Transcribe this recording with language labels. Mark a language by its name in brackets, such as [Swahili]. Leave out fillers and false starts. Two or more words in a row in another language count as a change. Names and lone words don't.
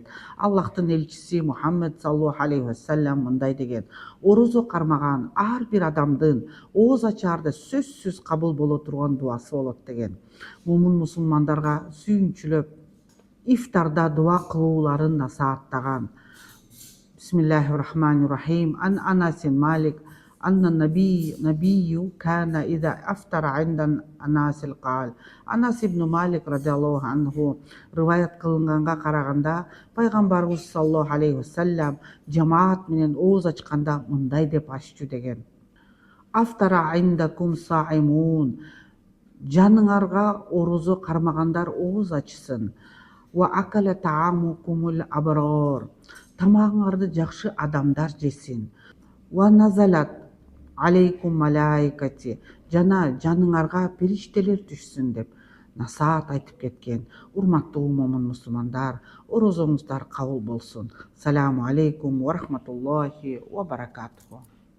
[Kyrgyz] Аллахтын элчиси Мухаммед [Arabic] صلى الله عليه وسلم [Kyrgyz] мындай деген: орозо кармаган ар бир адамдын ооз ачаарда сөзсүз кабыл боло турган дуасы болот деген. Момун мусулмандарга сүйүнчүлөп ифтарда дуа кылууларын насааттаган. [Arabic] بسم الله الرحمن الرحيم. عن أنس بن مالك أن النبي كان إذا أفطر عند أناس قال. [Kyrgyz] Анас ибн Малик [Arabic] رضي الله عنه [Kyrgyz] рываят кылынганга караганда пайгамбарыбыз [Arabic] صلى الله عليه وسلم [Kyrgyz] жамаат менен ооз ачканда мындай деп аччу деген: [Arabic] أفطر عندكم صائمون. [Kyrgyz] Жаныңарга орозо кармагандар ооз ачсын. [Arabic] وأكل طعامكم الأبرار. [Kyrgyz] Тамагыңарды жакшы адамдар жесин. [Arabic] ونزلت عليكم الملائكة. [Kyrgyz] Жана жаныңарга периштелер түшсүн деп насаат айтып кеткен. Урматтуу момун мусулмандар, орозоңуздар кабыл болсун. [Arabic] سلام عليكم ورحمة الله وبركاته.